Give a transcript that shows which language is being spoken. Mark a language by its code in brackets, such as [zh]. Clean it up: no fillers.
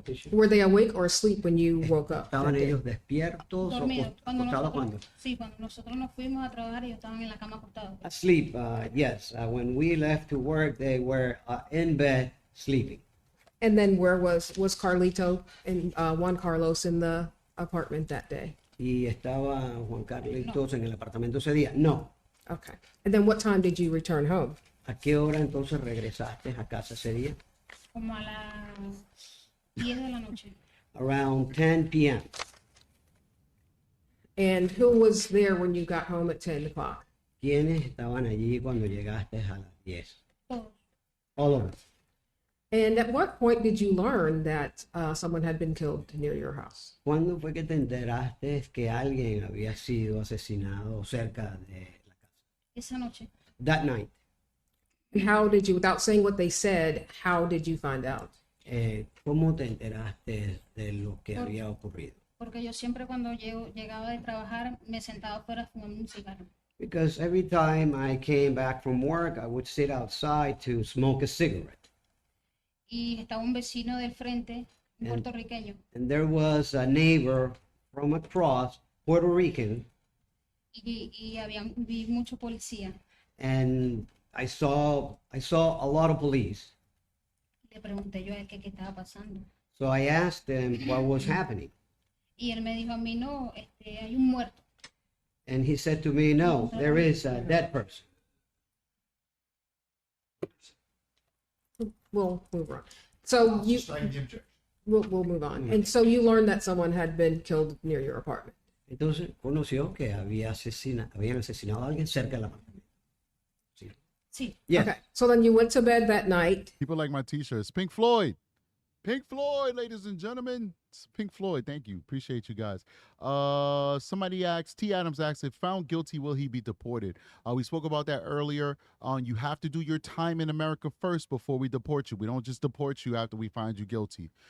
[en] Were they awake or asleep when you woke up? [es] ¿Estaban ellos despiertos o acostados cuando? Sí, cuando nosotros nos fuimos a trabajar, ellos estaban en la cama acostados. [en] Asleep, yes. When we left to work, they were in bed sleeping. And then where was Carlito and Juan Carlos in the apartment that day? [es] ¿Y estaba Juan Carlitos en el apartamento ese día? No. [en] Okay. And then what time did you return home? [es] ¿A qué hora entonces regresaste a casa ese día? Como a las 10 de la noche. [en] Around 10 p.m. And who was there when you got home at 10 o'clock? [es] ¿Quiénes estaban allí cuando llegaste a las 10? Todos. [en] All of us. And at what point did you learn that someone had been killed near your house? [es] ¿Cuándo fue que te enteraste que alguien había sido asesinado cerca de la casa? Esa noche. [en] That night. And how did you, without saying what they said, how did you find out? [es] ¿Cómo te enteraste de lo que había ocurrido? Porque yo siempre cuando llegaba de trabajar me sentaba afuera fumando un cigarro. [en] Because every time I came back from work, I would sit outside to smoke a cigarette. [es] Y estaba un vecino del frente, un puertorriqueño. [en] And there was a neighbor from across, Puerto Rican. [es] Y vi mucho policía. [en] And I saw a lot of police. [es] Le pregunté yo a él qué estaba pasando. [en] So I asked him what was happening. [es] Y él me dijo a mí, no, hay un muerto. [en] And he said to me, no, there is a dead person. We'll move on. So you, we'll move on. And so you learned that someone had been killed near your apartment. [es] Entonces conoció que habían asesinado a alguien cerca del apartamento. Sí. Sí. [en] Yes. Okay. So then you went to bed that night. People like my t-shirts. Pink Floyd. Pink Floyd, ladies and gentlemen. It's Pink Floyd. Thank you. Appreciate you guys. Somebody asked, T. Adams asked, if found guilty, will he be deported? We spoke about that earlier. You have to do your time in America first before we deport you. We don't just deport you after we find you guilty.